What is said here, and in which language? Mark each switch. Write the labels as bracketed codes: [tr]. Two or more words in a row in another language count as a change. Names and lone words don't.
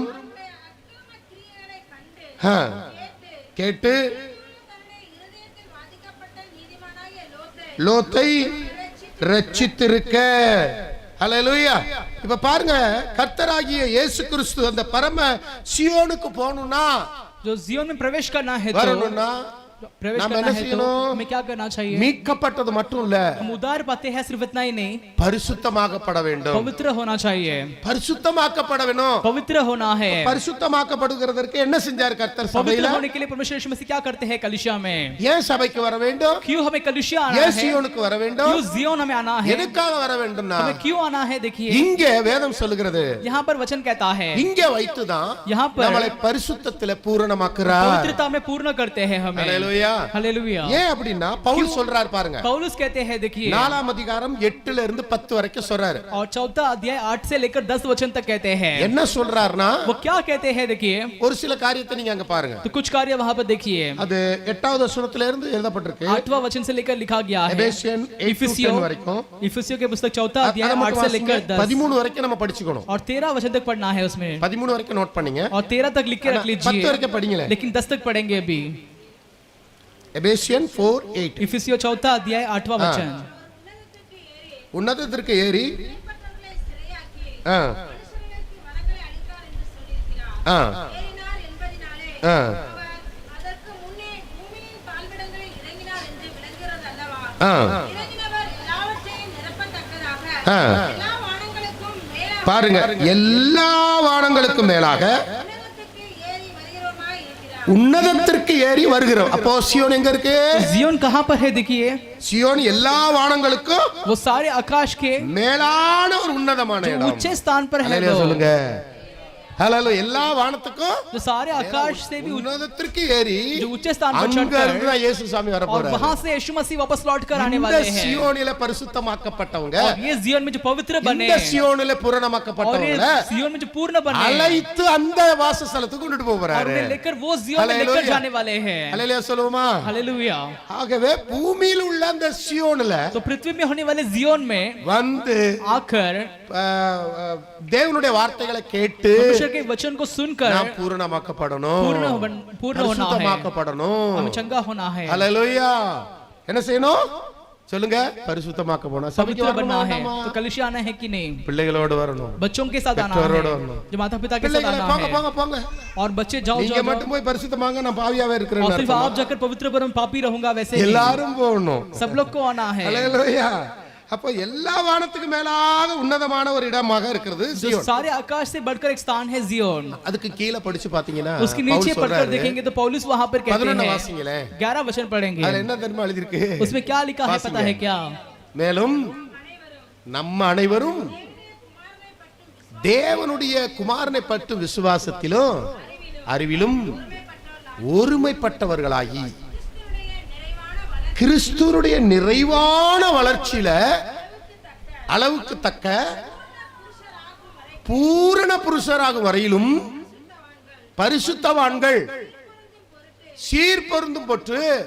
[ta] கிரியைகளை கண்டு ஆ, கேட்டு தன்னுடைய இருதயத்தில் வாதிக்கப்பட்ட நீதிமானாகிய லோத்தை ரட்சித்திருக்க. ஹalleluya. இப்ப பாருங்க, கர்த்தராகிய இயேசு கிறிஸ்து அந்த பரம சியோனுக்கு போகணும்னா, [hi] जो जियोन में प्रवेश करना है तो [ta] வரணும்னா [hi] प्रवेश नाम करना [ta] என்ன [hi] है तो [ta] செய்யணும்? [hi] हमें क्या करना चाहिए? [ta] மீட்கப்பட்டது மட்டும் இல்ல, [hi] हम उद्धार पाते हैं, सिर्फ इतना ही नहीं, [ta] பரிசுத்தமாக்கப்பட வேண்டும். [hi] पवित्र होना चाहिए। [ta] பரிசுத்தமாக்கப்பட வேணும். [hi] पवित्र होना है। [ta] பரிசுத்தமாக்கப்படுகிறதற்கு என்ன செஞ்சார் கர்த்தர் [hi] पवित्र [ta] சபையில? [hi] होने के लिए परमेश्वर यीशु मसीह क्या करते हैं कलिसिया में? [ta] ஏன் சபைக்கு வர வேண்டும்? [hi] क्यों हमें कलिसिया आना [ta] ஏன் [hi] है? [ta] சியோனுக்கு வர வேண்டும்? [hi] क्यों जियोन हमें आना है? [ta] எதுக்காக வர வேண்டும்னா, [hi] हमें क्यों आना है? देखिए [ta] இங்க வேதம் சொல்லுகிறது, [hi] यहाँ पर वचन कहता है, [ta] இங்க வைத்துதான் [hi] यहाँ पर [ta] நம்மளை பரிசுத்தத்திலே பூரணமாக்குறார். [hi] पवित्रता में पूर्ण करते हैं हमें। [ta] ஹalleluya. [hi] हालेलुया। [ta] ஏன் அப்படின்னா பவுல் சொல்றார் பாருங்க, [hi] पौलुस कहते हैं, देखिए [ta] 4ஆம் அதிகாரம் 8ல இருந்து 10 வரைக்கும் சொல்றாரு. [hi] और 4 अध्याय 8 से लेकर 10 वचन तक कहते हैं। [ta] என்ன சொல்றாருன்னா, [hi] वो क्या कहते हैं? देखिए [ta] ஒரு சில காரியத்தை நீங்க அங்க பாருங்க. [hi] तो कुछ कार्य वहां पर देखिए। [ta] அது 8வது வசனத்துல இருந்து எழுதப்பட்டிருக்கு. [hi] 8वां वचन से लेकर लिखा गया है। [ta] எபேசியன் 8:10 வரைக்கும். [hi] इफिसियों के पुस्तक 4 अध्याय [ta] அதை [hi] 8 [ta] மட்டும் [hi] से [ta] வாசிங்க. [hi] लेकर 10 [ta] 13 வரைக்கும் நம்ம படிச்சுக்கணும். [hi] और 13 वचन तक पढ़ना है उसमें। [ta] 13 வரைக்கும் நோட் பண்ணீங்க. [hi] और 13 तक लिख के रख [ta] 10 [hi] लीजिए, [ta] வரைக்கும் படிங்களே. [hi] लेकिन 10 तक पढ़ेंगे अभी। [ta] எபேசியன் 4:8. [hi] इफिसियों 4 अध्याय 8वां वचन। [ta] உன்னதத்திற்கு ஏறி இடைப்பட்டவர்களை சிறையாக்கி ஆ, மனுஷர்களுக்கு வரங்களை அளித்தார் என்று சொல்லியிருக்கிறார். ஆ, ஏறினார் என்பதினாலே ஆ. அவர் அதற்கு முன்னே பூமியின் தாழ்விடங்களில் இறங்கினார் என்று விளங்குகிறது அல்லவா? ஆ. இறங்கினவர் எல்லாவற்றையும் நிரப்பத்தக்கதாக ஆ. எல்லா வானங்களுக்கும் மேலாக பாருங்க, எல்லா வானங்களுக்கும் மேலாக உன்னதத்துக்கு ஏறி வருகிறவருமாய் இருக்கிறார். உன்னதத்திற்கு ஏறி வருகிறோம். அப்போ சியோன் எங்க இருக்கு? [hi] जियोन कहां पर है? देखिए [ta] சியோன் எல்லா வானங்களுக்கும் [hi] वो सारे आकाश के [ta] மேலான ஒரு உன்னதமான [hi] जो [ta] இடம். [hi] ऊंचे स्थान पर है [ta] ஹalleluya [hi] वो, [ta] சொல்லுங்க. ஹalleluya. எல்லா வானத்துக்கும் [hi] जो सारे आकाश से भी [ta] உன்னதத்திற்கு ஏறி [hi] जो ऊंचे स्थान पर [ta] அங்க [hi] चढ़कर [ta] இருந்து தான் இயேசு சாமி வர [hi] और [ta] போறாரு. [hi] वहां से यीशु मसीह वापस लौट कर आने [ta] இந்த [hi] वाले हैं। [ta] சியோனிலே பரிசுத்தமாக்கப்பட்டவங்க, [hi] और ये जियोन में जो पवित्र बने [ta] இந்த சியோனிலே [hi] और ये [ta] பூரணமாக்கப்பட்டவங்க [hi] जियोन में जो पूर्ण बने [ta] அழைத்து அந்த வாசஸ்தலத்துக்கு கொண்டுட்டு [hi] और [ta] போறாரு. [hi] उन्हें लेकर वो जियोन में लेकर हालेलुया. जाने वाले हैं। [ta] ஹalleluya சொல்லுவோமா? [hi] हालेलुया। [ta] ஆகவே பூமியில் உள்ள அந்த சியோனில [hi] तो पृथ्वी में होने वाले जियोन में [ta] வந்து [hi] आकर [ta] தேவனுடைய வார்த்தைகளை கேட்டு [hi] परमेश्वर के वचन को सुनकर [ta] நாம் பூரணமாக்கப்படணும், [hi] पूर्ण होना है, [ta] பரிசுத்தமாக்கப்படணும். [hi] हमें चंगा होना है, [ta] ஹalleluya. என்ன செய்யணும் சொல்லுங்க? பரிசுத்தமாக்கப்படணும். சபைக்கு [hi] पवित्र बनना [ta] வரணும் [hi] है। [ta] வேண்டாமா? [hi] तो कलिसिया आना है कि नहीं? [ta] பிள்ளைகளோடு வரணும். [hi] बच्चों के साथ आना [ta] பெற்றோரோடு [hi] है, [ta] வரணும். [hi] जो माता पिता के साथ [ta] பிள்ளைகளே [hi] आना [ta] போங்க [hi] है। [ta] போங்க போங்க. [hi] और बच्चे जाओ [ta] நீங்க [hi] जाओ जाओ। [ta] மட்டும் போய் பரிசுத்தமாங்க, நான் பாவியாவே [hi] और [ta] இருக்கிறேன்னு [hi] सिर्फ [ta] அர்த்தமா? [hi] आप जाकर पवित्र पर पापी रहूंगा, वैसे ही [ta] எல்லாரும் போகணும். [hi] सब लोग को आना है। [ta] ஹalleluya. அப்போ எல்லா வானத்துக்கு மேலாக உன்னதமான ஒரு இடமாக இருக்கிறது [hi] जो [ta] சியோன். [hi] सारे आकाश से बढ़कर एक स्थान है जियोन। [ta] அதுக்கு கீழே படிச்சு பாத்தீங்கன்னா [hi] उसके नीचे [ta] பவுல் [hi] पढ़कर [ta] சொல்றாரு, [hi] देखेंगे तो पौलुस वहां पर कहते [ta] 11 [hi] हैं, [ta] வாசிங்களே. [hi] 11 वचन पढ़ेंगे, [ta] அதுல என்ன தெரியுமா எழுதி இருக்கு? [hi] उसमें क्या लिखा है पता है क्या? [ta] மேலும் நம்ம அனைவரும் தேவனுடைய குமாரனை பற்றும் விசுவாசத்திலும் அறிவிலும் ஒருமைப்பட்டவர்களாகி கிறிஸ்துவுடைய நிறைவான வளர்ச்சியில அளவுக்கு தக்க பூரண புருஷராகும் வரையிலும் பரிசுத்தவான்கள் சீர்பொருந்தும் பொற்று